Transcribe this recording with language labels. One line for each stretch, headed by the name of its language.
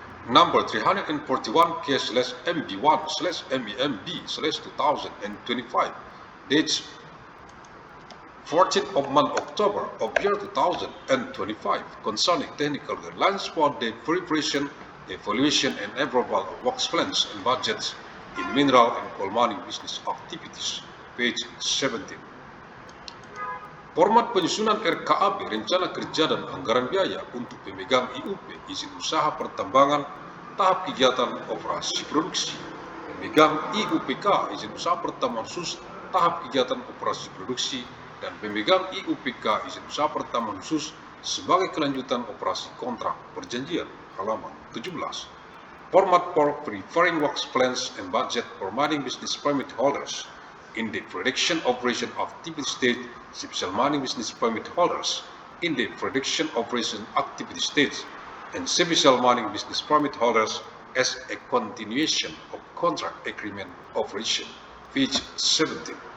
English: number 341/MB1/MEMB/2025, dates 14th of month October of year 2025, concerning technical guidelines for the preparation, evaluation, and approval of works plans and budgets in mineral and coal mining business activities, page 17.
Indonesian: Format penyusunan RKAB, Rencana Kerja dan Anggaran Biaya untuk pemegang IUP, izin usaha pertambangan, tahap kegiatan operasi produksi, pemegang IUPK, izin usaha pertambangan khusus, tahap kegiatan operasi produksi, dan pemegang IUPK, izin usaha pertambangan khusus sebagai kelanjutan operasi kontrak perjanjian, halaman 17.
English: Format for preparing works plans and budget for mining business permit holders in the production operation activity stage, special mining business permit holders in the production operation activity stage, and special mining business permit holders as a continuation of contract agreement operation, page 17.